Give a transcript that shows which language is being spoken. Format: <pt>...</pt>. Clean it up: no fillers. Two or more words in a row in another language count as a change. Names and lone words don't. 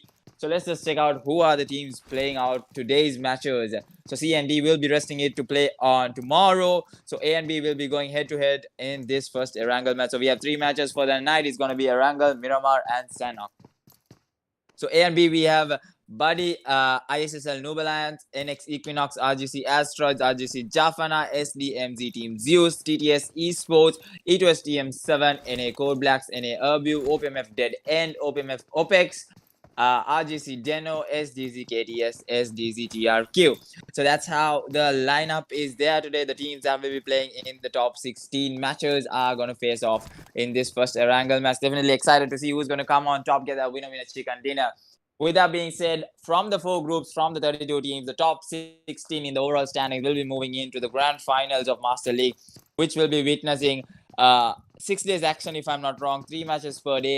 <en>So let's just check out who are the teams playing out today's matches. So C and D will be resting it to play on tomorrow. So A and B will be going head to head in this first Erangel match. So we have 3 matches for the night. It's going to be Erangel, Miramar, and Sanhok. So A and B, we have BADI, ISSL Noob Alliance, NX EQUINOX, RGC Asteroids, RGCxJFN, SDMZ Team ZEUS, TTS eSports, E2STM7, NA CodeBlacks, NA Erbiv, OPMF DEADEND, OPMF Opex, RGC DENO, SDZKTS, SDZTRQ. So that's how the lineup is there today. The teams that will be playing in the top 16 matches are going to face off in this first Erangel match. Definitely excited to see who's going to come on top, get that winner chicken dinner. With that being said, from the 4 groups, from the 32 teams, the top 16 in the overall standing will be moving into the grand finals of Master League, which will be witnessing 6 days action, if I'm not wrong, 3 matches per day.</en>